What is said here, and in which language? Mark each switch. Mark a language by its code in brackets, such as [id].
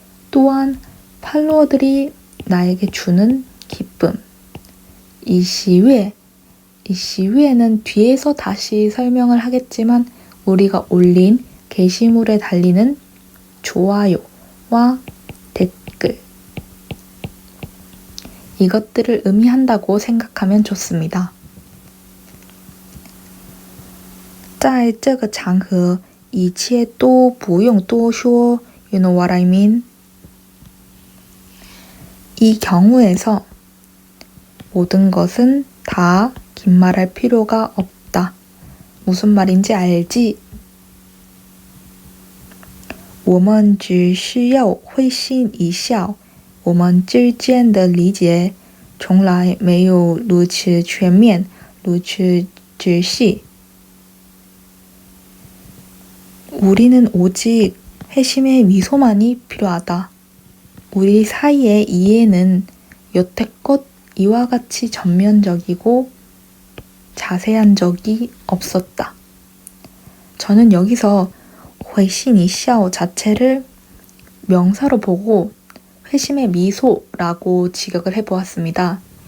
[ko] 또한 팔로워들이 나에게 주는 기쁨, 이 시위에는 뒤에서 다시 설명을 하겠지만 우리가 올린 게시물에 달리는 좋아요와 댓글 이것들을 의미한다고 생각하면 좋습니다. [zh] 在这个场合一切都不用多说 [en] You know what I mean? [ko] 이 경우에서 모든 것은 다 긴 말할 필요가 없다. 무슨 말인지 알지? [zh] 我们只需要会心一笑我们之间的理解从来没有如此全面如此仔细 [ko] 우리는 오직 회심의 미소만이 필요하다. 우리 사이의 이해는 여태껏 이와 같이 전면적이고 자세한 적이 없었다. 저는 여기서 회심이샤오 자체를 명사로 보고 회심의 미소라고 직역을 해보았습니다.